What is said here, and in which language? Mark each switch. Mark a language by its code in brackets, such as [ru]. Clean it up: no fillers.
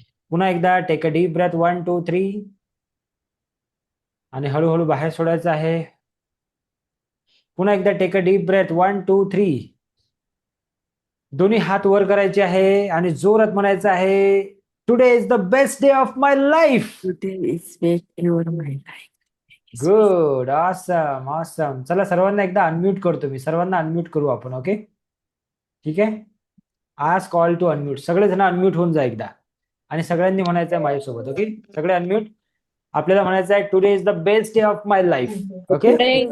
[mr] पुन्हा एकदा [en] Take a deep breath. [mr] 1 2 3 आणि हळूहळू बाहेर सोडायचं आहे. पुन्हा एकदा [en] Take a deep breath. [mr] 1 2 3. दोन्ही हात वर करायचे आहे आणि जोरात म्हणायचं आहे, [en] Today is the best day of my life. Today is best day of my life. Good, awesome, awesome. [mr] चला, सर्वांना एकदा अनम्यूट करतो मी. सर्वांना अनम्यूट करू आपण. ओके, ठीक आहे. आज [en] Call to unmute. [mr] सगळेजण अनम्यूट होऊन जा एकदा आणि सगळ्यांनी म्हणायचं आहे माझ्यासोबत. ओके, सगळे अनम्यूट. आपल्याला म्हणायचं आहे, [en] Today is the best day of my life. [mr] Okay, ready?